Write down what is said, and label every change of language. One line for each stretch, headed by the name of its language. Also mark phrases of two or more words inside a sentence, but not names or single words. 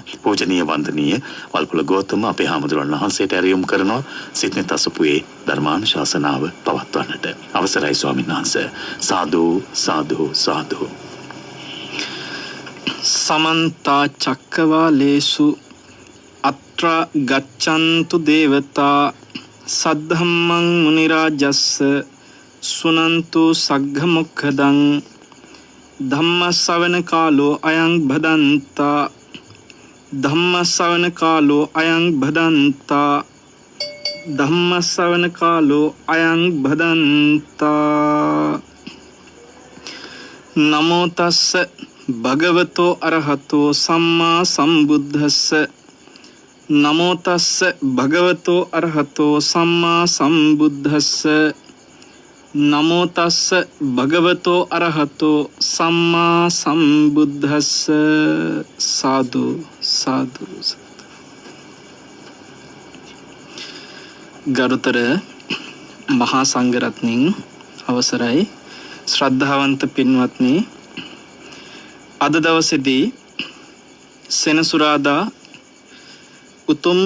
Sinhala: පූජනීය වන්දනීය වල්පොල ගෞතම අපේ හාමුදුරන් වහන්සේට ඇරයුම් කරනවා සිත්නේ තසපුවේ ධර්මානුශාසනාව පවත්වන්නට. අවසරයි ස්වාමීන් වහන්සේ. සාදු සාදු සාදු.
Pali: समन्ता चक्रवालेषु अत्र गच्छन्तु देवता सद्धम्मं मुनिराजस्य सुनन्तु सग्घमुखदं धम्मश्रवण कालो अयं भदन्ता धम्मश्रवण कालो अयं भदन्ता धम्मश्रवण कालो अयं भदन्ता नमो तस्ස භගවතෝ අරහතෝ සම්මා සම්බුද්දස්ස නමෝ තස්ස භගවතෝ අරහතෝ සම්මා සම්බුද්දස්ස නමෝ තස්ස භගවතෝ අරහතෝ සම්මා සම්බුද්දස්ස.
Sinhala: සාදු සාදු. ගරුතර මහා සංඝරත්නයන් අවසරයි ශ්‍රද්ධාවන්ත පින්වත්නි, අද දවසේදී සෙනසුරාදා උතුම්